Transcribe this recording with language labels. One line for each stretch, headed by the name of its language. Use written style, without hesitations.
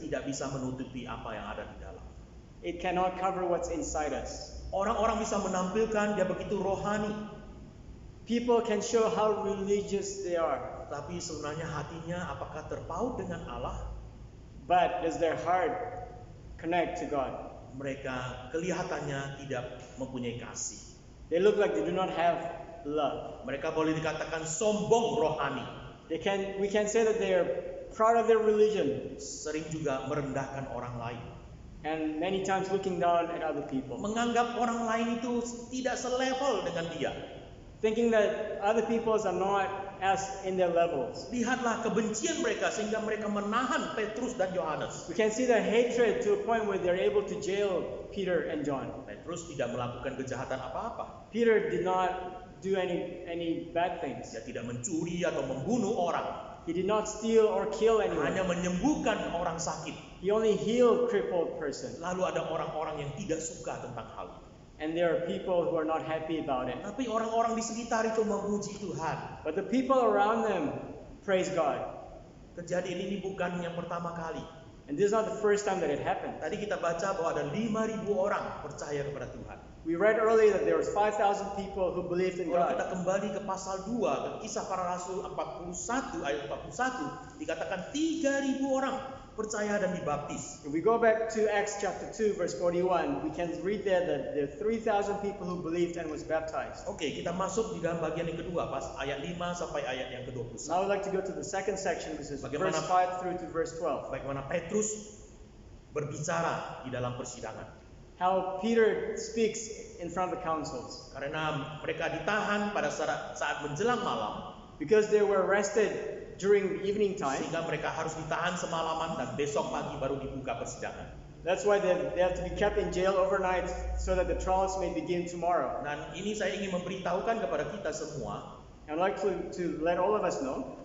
Indonesian: tidak bisa menutupi apa yang ada di dalam.
English: it cannot cover what's inside us.
Indonesian: Orang-orang bisa menampilkan dia begitu rohani,
English: People can show how religious they are,
Indonesian: tapi sebenarnya hatinya apakah terpaut dengan Allah?
English: but does their heart connect to God?
Indonesian: Mereka kelihatannya tidak mempunyai kasih.
English: They look like they do not have love.
Indonesian: Mereka boleh dikatakan sombong rohani.
English: We can say that they are proud of their religion,
Indonesian: Sering juga merendahkan orang lain.
English: and many times looking down at other people,
Indonesian: Menganggap orang lain itu tidak selevel dengan dia.
English: thinking that other people are not as in their levels.
Indonesian: Lihatlah kebencian mereka sehingga mereka menahan Petrus dan Yohanes.
English: We can see their hatred to a point where they're able to jail Peter and John.
Indonesian: Petrus tidak melakukan kejahatan apa-apa.
English: Peter did not do any bad things.
Indonesian: Dia tidak mencuri atau membunuh orang.
English: He did not steal or kill
Indonesian: Hanya
English: anyone.
Indonesian: menyembuhkan orang sakit.
English: He only healed crippled person.
Indonesian: Lalu ada orang-orang yang tidak suka tentang hal itu.
English: And there are people who are not happy about it.
Indonesian: Tapi orang-orang di sekitar itu memuji Tuhan.
English: But the people around them praise God.
Indonesian: Kejadian ini bukan yang pertama kali.
English: And this is not the first time that it happened.
Indonesian: Tadi kita baca bahwa ada 5.000 orang percaya kepada Tuhan.
English: We read earlier that there was 5,000 people who believed in
Indonesian: Kalau kita
English: God.
Indonesian: kembali ke pasal 2 ke Kisah Para Rasul 41 ayat 41 dikatakan 3.000 orang percaya dan dibaptis.
English: If we go back to Acts chapter 2 verse 41, we can read there that there are 3,000 people who believed and was baptized.
Indonesian: Oke, kita masuk di dalam bagian yang kedua, pas ayat 5 sampai ayat yang ke-21.
English: Now I'd like to go to the second section, which is
Indonesian: Bagaimana-
English: verse 5 through to verse 12.
Indonesian: Bagaimana Petrus berbicara di dalam persidangan.
English: How Peter speaks in front of the councils.
Indonesian: Karena mereka ditahan pada saat menjelang malam,
English: Because they were arrested during the evening time,
Indonesian: sehingga mereka harus ditahan semalaman dan besok pagi baru dibuka persidangan.
English: that's why they have to be kept in jail overnight so that the trials may begin tomorrow.
Indonesian: Dan ini saya ingin memberitahukan kepada kita semua,
English: I'd like to let all of us know